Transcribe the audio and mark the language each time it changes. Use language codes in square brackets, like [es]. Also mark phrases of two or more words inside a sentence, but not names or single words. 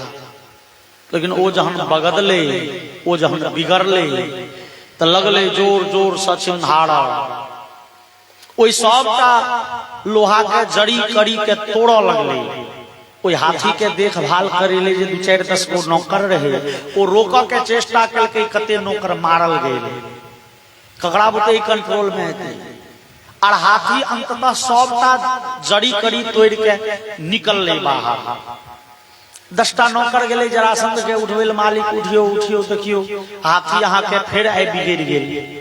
[mai] लेकिन वो जहन बगदले, वो जहन बिगड़ले तो लगले जोर जोर से चिन्हारा। ओई सबटा लोहा के जड़ी कड़ी के तोड़ लगले। ओई हाथी के देखभाल करेले जे 2-4-10 गो नौकर रहे, वो रोक के चेष्टा कलके, कते नौकर मारल गए, ककड़ा बुते कंट्रोल में हेते। और हाथी अंततः सबटा जड़ी कड़ी तोड़ के निकलले बाहर। 10टा नौकर गेले जरासंध के उठवेल, मालिक उठियो उठियो देखियो हाथी यहाँ के फिर आइ बिगड़ गेल।